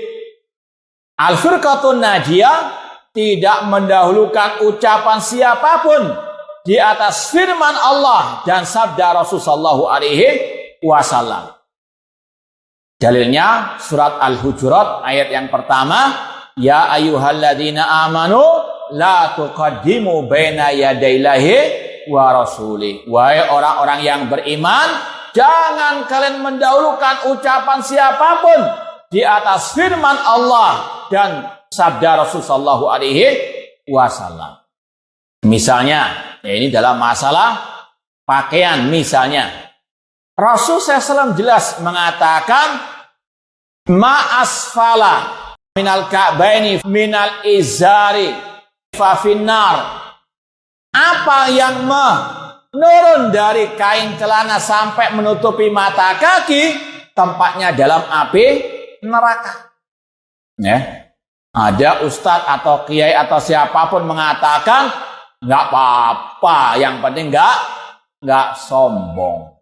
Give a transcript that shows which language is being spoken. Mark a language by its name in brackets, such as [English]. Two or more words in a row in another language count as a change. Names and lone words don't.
[Arabic] الفرقة الناجية [Indonesian] tidak mendahulukan ucapan siapapun di atas firman Allah dan sabda Rasulullah SAW. Dalilnya surat Al-Hujurat ayat yang pertama, [Arabic] يا أيها الذين آمنوا لا تقدموا بين يدي الله ورسوله. [Indonesian] Wahai orang-orang yang beriman, jangan kalian mendahulukan ucapan siapapun di atas firman Allah dan sabda Rasulullah SAW. Misalnya, ini dalam masalah pakaian misalnya. Rasul SAW jelas mengatakan [Arabic] ما أسفل من الكعبين من الإزار ففي النار. [Indonesian] Apa yang menurun dari kain celana sampai menutupi mata kaki, tempatnya dalam api neraka. Ya. Ada ustadz atau kiai atau siapapun mengatakan nggak apa-apa, yang penting nggak sombong.